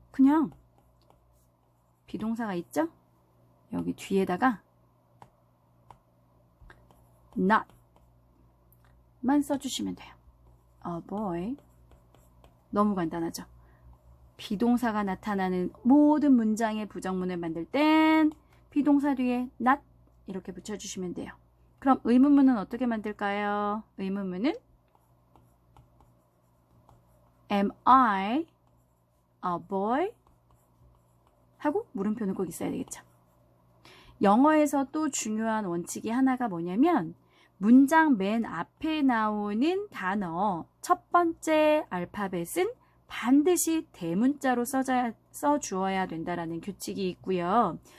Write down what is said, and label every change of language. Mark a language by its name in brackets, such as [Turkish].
[Korean] 그냥 비동사가 있죠? 여기 뒤에다가 not 만 써주시면 돼요. [English] A boy. [Korean] 너무 간단하죠? 비동사가 나타나는 모든 문장의 부정문을 만들 땐 비동사 뒤에 not 이렇게 붙여주시면 돼요. 그럼 의문문은 어떻게 만들까요? 의문문은 [English] Am I a boy? [Korean] 하고 물음표는 꼭 있어야 되겠죠. 영어에서 또 중요한 원칙이 하나가 뭐냐면 문장 맨 앞에 나오는 단어 첫 번째 알파벳은 반드시 대문자로 써주어야 된다라는 규칙이 있고요.